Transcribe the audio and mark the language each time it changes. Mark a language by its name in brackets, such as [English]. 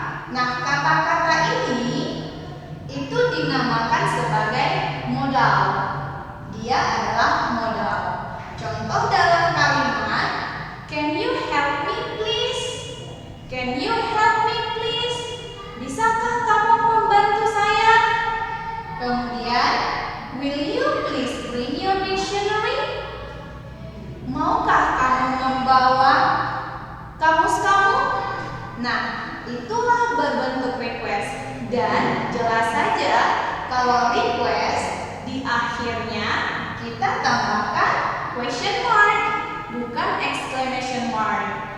[Indonesian] Nah, kata-kata ini itu dinamakan sebagai modal. Dia adalah modal. Contoh dalam kalimat, [English] can you help me please? Can you help me please? [Indonesian] Bisakah kamu membantu saya? [English] Kemudian, will you please bring your dictionary? [Indonesian] Maukah kamu membawa kamus kamu? Nah, itulah berbentuk request. Dan jelas saja kalau request di akhirnya kita tambahkan question mark, bukan exclamation mark.